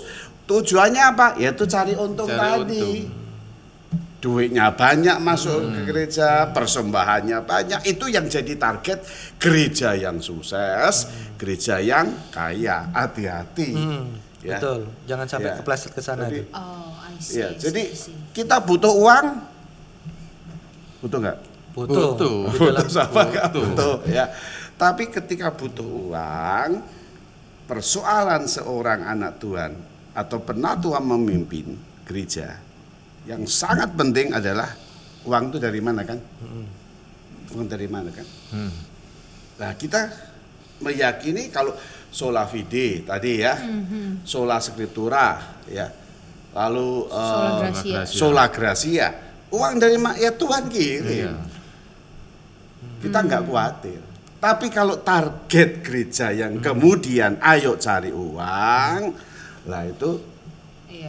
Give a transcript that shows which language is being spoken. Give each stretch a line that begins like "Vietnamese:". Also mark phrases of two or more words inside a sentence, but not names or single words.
Indonesian: Tujuannya apa? Yaitu cari untung Cari tadi. untung. Duitnya banyak masuk ke gereja, persembahannya banyak. Itu yang jadi target gereja yang sukses, gereja yang kaya. Hati-hati. Ya. Betul. Jangan sampai Ya. kepleset ke sana Jadi- tuh.
English: Oh, I see.
Indonesian: Ya,
English: I see,
Indonesian: jadi
English: I see.
Indonesian: kita butuh uang, butuh nggak? Butuh. Butuh. Di dalam- Butuh sama nggak? butuh. Butuh ya. Tapi ketika butuh uang, persoalan seorang anak Tuhan atau penatua memimpin gereja yang sangat penting adalah uang itu dari mana kan? Uang dari mana kan? Nah, kita meyakini kalau
Latin: sola fide
Indonesian: tadi ya,
Latin: sola scriptura
Indonesian: ya, lalu
Latin: Sola Gracia. sola gracia,
Indonesian: uang dari ya Tuhan kirim. Iya. Kita nggak khawatir. Tapi kalau target gereja yang kemudian ayo cari uang, lah itu Iya.